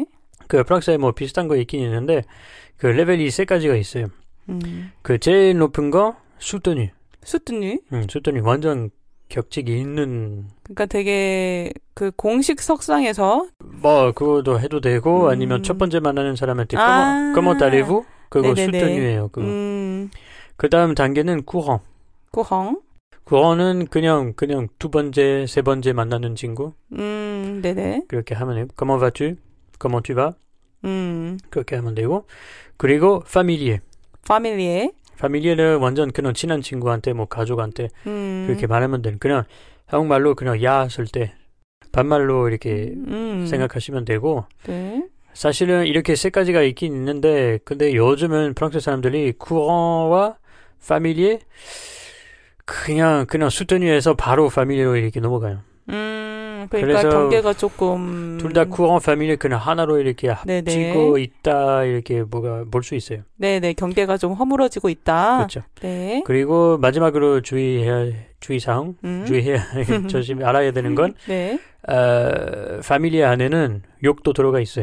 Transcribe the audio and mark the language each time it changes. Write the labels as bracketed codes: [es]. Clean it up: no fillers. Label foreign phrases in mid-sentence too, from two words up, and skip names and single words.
[ko] 그 프랑스에 뭐 비슷한 거 있긴 있는데 그 레벨이 세 가지가 있어요. 그 제일 높은 거 수트뉴. 수트뉴? 수트뉴 완전 격식이 있는. 그러니까 되게 그 공식 석상에서 뭐 그거도 해도 되고 아니면 첫 번째 만나는 사람한테 [fr] comment allez-vous? [ko] 그거 네네네. 수트뉴예요. 그거. 그 다음 단계는 courant. courant은 그냥 두 번째, 세 번째 만나는 친구. 네네. 그렇게 하면 돼요. [fr] Comment vas-tu? Comment tu vas? [ko] 그렇게 하면 되고. 그리고 familier. familier는 완전 그냥 친한 친구한테 뭐 가족한테 그렇게 말하면 돼요. 그냥 한국말로 그냥 야 쓸 때 반말로 이렇게 생각하시면 되고. 네. 사실은 이렇게 세 가지가 있긴 있는데 근데 요즘은 프랑스 사람들이 courant와 familier 그냥 수트뉴에서 바로 familier로 이렇게 넘어가요. 그러니까 경계가 조금 둘 다 [fr] courant, familier [ko] 그냥 하나로 이렇게 네네. 합치고 있다 이렇게 뭐가 볼 수 있어요. 네네, 경계가 좀 허물어지고 있다. 그렇죠. 네. 그리고 마지막으로 주의사항, 주의해야 조심 알아야 되는 건 네. familier 안에는 욕도 들어가 있어요.